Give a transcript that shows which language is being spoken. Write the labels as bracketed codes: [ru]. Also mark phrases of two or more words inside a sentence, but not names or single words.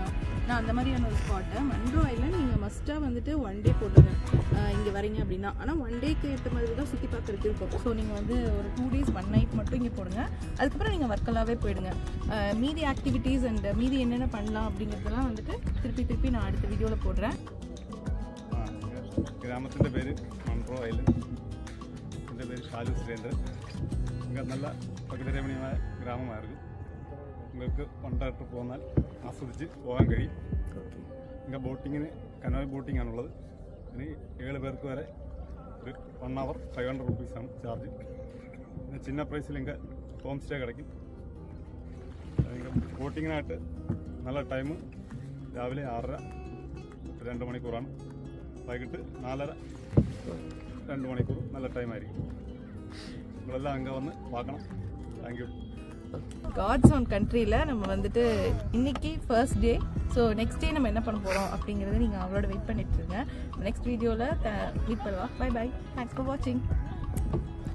[ta] நான் அந்த மாதிரியான ஒரு ஸ்பாட்டை மன்ரோ ஐலண்ட் நீங்கள் மஸ்ட்டாக வந்துட்டு 1 டே போட்டுங்க இங்கே வரீங்க அப்படின்னா. ஆனால் 1 டேக்கு ஏற்ற மாதிரி தான் சுற்றி பார்க்குறதுக்கு இருக்கும். ஸோ நீங்கள் வந்து ஒரு [en] 2 days 1 night [ta] மட்டும் இங்கே போடுங்க. அதுக்கப்புறம் நீங்கள் வர்க்கலாவே போயிடுங்க. மீதி [en] activities and [ta] மீதி என்னென்ன பண்ணலாம் அப்படிங்கிறதெல்லாம் வந்துட்டு திருப்பி நான் அடுத்த வீடியோவில் போடுறேன். [ml] கிராமത്തിൻ്റെ പേര് മൺട്രോ ഐലൻഡ്. എൻ്റെ പേര് ഷാലു സുരേന്ദ്രൻ. ഇങ്ങനെ നല്ല പ്രകൃതിരമണീയമായ ഗ്രാമമായിരുന്നു. നിങ്ങൾക്ക് കൊണ്ടായിട്ട് പോന്നാൽ ആസ്വദിച്ച് പോകാൻ കഴിയും. ഇങ്ങനെ ബോട്ടിങ്ങിന് [en] canoe boating [ml] ആണുള്ളത്. ഇനി 7 പേർക്ക് വരെ ഒരു [en] 1 hour 500 rupees [ml] ചാർജ്. പിന്നെ ചിന്ന പ്രൈസിൽ ഇങ്ങനെ [en] home stay [ml] കിടക്കും. ബോട്ടിങ്ങിനായിട്ട് നല്ല ടൈം രാവിലെ 6:30 2 മണിക്കൂറാണ്. വൈകിട്ട് 4:30 2 മണിക്കൂർ നല്ല ടൈമായിരിക്കും. നിങ്ങളെല്ലാം അங்கே വന്ന് [ta] பார்க்கணும். தேங்க்யூ. காட்ஸ் ஓன் கண்ட்ரியில் நம்ம வந்துட்டு இன்னைக்கு [en] first day. [ta] ஸோ [en] next day [ta] நம்ம என்ன பண்ண போகிறோம் அப்படிங்கிறத நீங்கள் அவளோட வெயிட் பண்ணிட்டு இருங்க. [en] next videoil [ta] மீட் பண்ணலாம். [en] bye bye. thanks for watching.